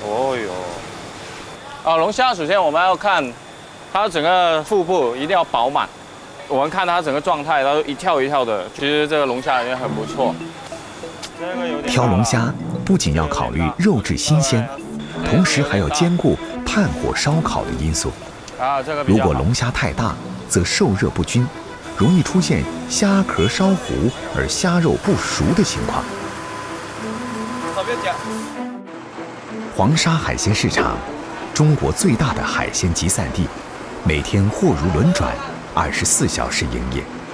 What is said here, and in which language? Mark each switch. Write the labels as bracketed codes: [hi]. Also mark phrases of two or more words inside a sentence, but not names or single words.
[zh] 哦喲。龍蝦首先我們要看它整個腹部一定要飽滿。我們看它整個狀態，它一跳一跳的，其實這個龍蝦也很不錯。挑龍蝦不僅要考慮肉質新鮮，同時還要兼顧炭火燒烤的因素。啊，这个比较好。如果龙虾太大，则受热不均，容易出现虾壳烧糊而虾肉不熟的情况。黄沙海鲜市场，中国最大的海鲜集散地，每天货如轮转，24小时营业。